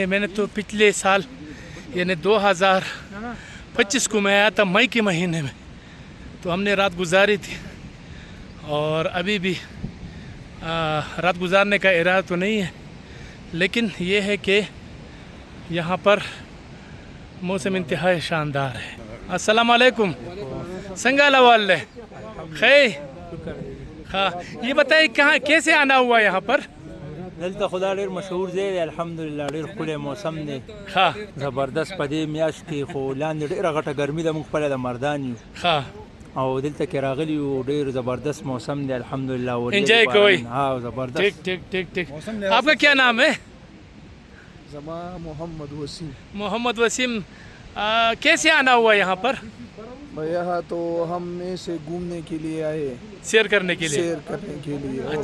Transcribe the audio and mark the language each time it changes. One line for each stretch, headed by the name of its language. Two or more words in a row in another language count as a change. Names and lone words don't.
Urdu: میں نے تو پچھلے سال یعنی 2025 کو میں آیا تھا، مئی کے مہینے میں، تو ہم نے رات گزاری تھی، اور ابھی بھی رات گزارنے کا ارادہ تو نہیں ہے، لیکن یہ ہے کہ یہاں پر موسم انتہائی شاندار ہے۔ السلام علیکم، سنگالا والے خیر، ہاں یہ بتائیے کہاں کیسے آنا ہوا یہاں پر؟
Pashto: دلته خدا ډېر مشهور ځای دی، الحمدلله ډېر ښکلی موسم دی،
Urdu: ہاں زبردست.
Pashto: په دې میاشت کې خو لاندې ډېره غټه ګرمي ده، موږ خپله د مردان یو
Urdu: ہاں
Pashto: او دلته کې راغلي یو، ډېر زبردست موسم دی الحمدلله. انجوائے کوئی؟ ها زبردست.
Urdu: ٹھیک ٹھیک ٹھیک ٹھیک۔ آپ کا کیا نام ہے؟ زمان محمد وسیم۔ محمد وسیم، کیسے آنا ہوا یہاں پر؟ یہاں تو ہم میں سے گھومنے کے لیے آئے، سیر کرنے کے لیے؟ سیر کرنے کے لیے، اور